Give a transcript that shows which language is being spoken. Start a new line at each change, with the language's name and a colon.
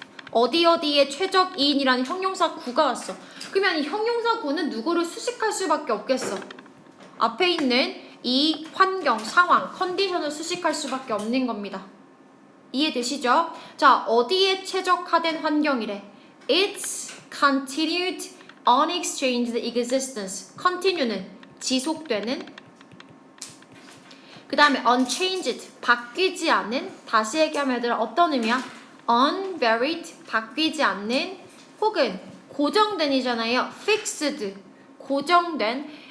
Korean: 어디에 최적인이라는 형용사 구가 왔어. 그러면 이 형용사 구는 누구를 수식할 수밖에 없겠어. 앞에 있는 이 환경, 상황, 컨디션을 수식할 수밖에 없는 겁니다. 이해되시죠? 자, 어디에 최적화된 환경이래?
English: It's continued unexchanged existence.
Korean: continue는 지속되는. 그 다음에 unchanged 바뀌지 않는. 다시 얘기하면 얘들아 어떤 의미야? unvaried 바뀌지 않는. 혹은 고정된이잖아요. fixed 고정된.